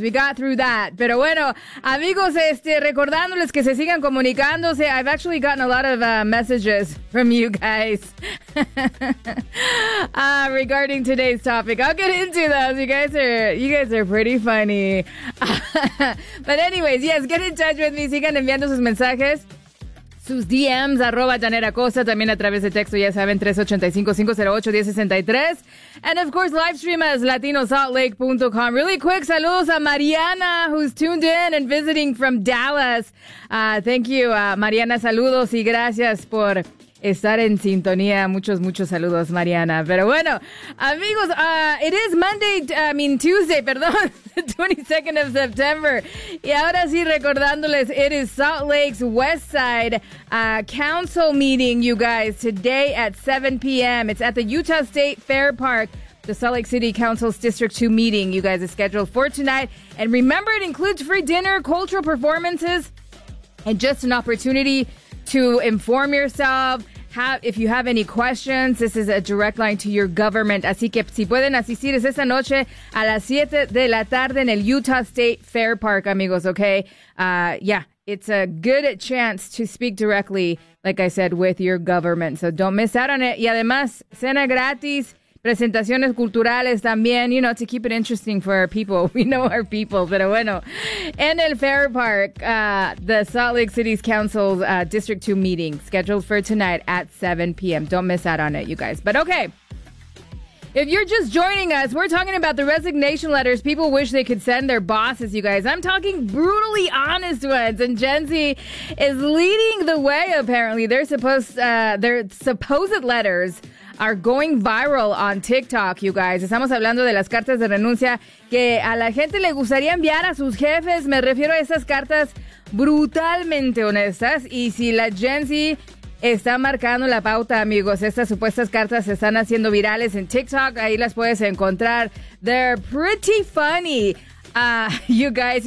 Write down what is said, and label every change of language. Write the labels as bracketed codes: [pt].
[en] We got through that. [es] Pero bueno, amigos, recordándoles que se sigan comunicándose. [en] I've actually gotten a lot of messages from you guys regarding today's topic. I'll get into those. You guys are pretty funny. But anyways, yes, get in touch with me. [es] Sigan enviando sus mensajes. Sus DMs, arroba Danera Cosa, también a través de texto, ya saben, 385-508-1063. [en] And of course, live stream as latinosaltlake.com. Really quick, [es] saludos a [en] Mariana, who's tuned in and visiting from Dallas. Thank you, [es] Mariana, saludos y gracias por estar en sintonía. Muchos, muchos saludos, Mariana. Pero bueno, amigos, [en] it is Tuesday, [es] perdón, [en] 22nd of September. [es] Y ahora sí, recordándoles, [en] it is Salt Lake's Westside Council meeting, you guys, today at 7 p.m. It's at the Utah State Fair Park, the Salt Lake City Council's District 2 meeting, you guys, is scheduled for tonight. And remember, it includes free dinner, cultural performances, and just an opportunity to inform yourself, if you have any questions. This is a direct line to your government. [es] Así que si pueden asistir, es esta noche a las 7 de la tarde en el Utah State Fair Park, amigos, okay? [en] It's a good chance to speak directly, like I said, with your government. So don't miss out on it. [es] Y además, cena gratis. Presentaciones culturales también, [en] you know, to keep it interesting for our people. We know our people, [es] pero bueno. [en] En el Fair Park, the Salt Lake City's Council's District 2 meeting scheduled for tonight at 7 p.m. Don't miss out on it, you guys. But okay, if you're just joining us, we're talking about the resignation letters people wish they could send their bosses, you guys. I'm talking brutally honest ones, and Gen Z is leading the way, apparently. Their supposed letters are going viral on TikTok, you guys. [es] Estamos hablando de las cartas de renuncia que a la gente le gustaría enviar a sus jefes. Me refiero a esas cartas brutalmente honestas. Y si la Gen Z está marcando la pauta, amigos, estas supuestas cartas se están haciendo virales en TikTok. Ahí las puedes encontrar. [en] They're pretty funny, you guys.